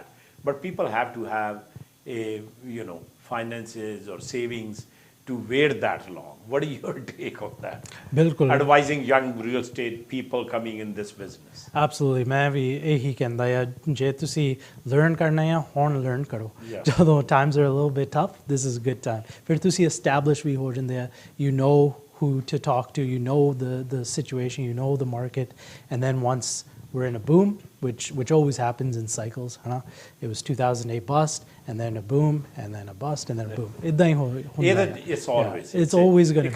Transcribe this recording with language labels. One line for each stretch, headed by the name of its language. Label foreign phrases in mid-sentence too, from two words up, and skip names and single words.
English: But people have to have a finances or savings to wait that long. What is your take on that?
Punjabi: ਬਿਲਕੁਲ
English: Advising young real estate people coming in this business. Absolutely,
Punjabi: ਮੈਂ ਵੀ ਇਹੀ ਕਹਿੰਦਾ ਆ, ਜੇ ਤੁਸੀਂ learn ਕਰਨਾ ਆ, ਹੁਣ learn ਕਰੋ.
English: Yeah.
Punjabi: ਜਦੋਂ
English: times are a little bit tough, this is a good time.
Punjabi: ਫਿਰ ਤੁਸੀਂ establish ਵੀ ਹੋ ਜਾਂਦੇ ਆ,
English: you know who to talk to, you know the situation, you know the market, and then once we're in a boom, which always happens in cycles, huh? It was 2008 bust, and then a boom, and then a bust, and then a boom. It's always. It's always going to be.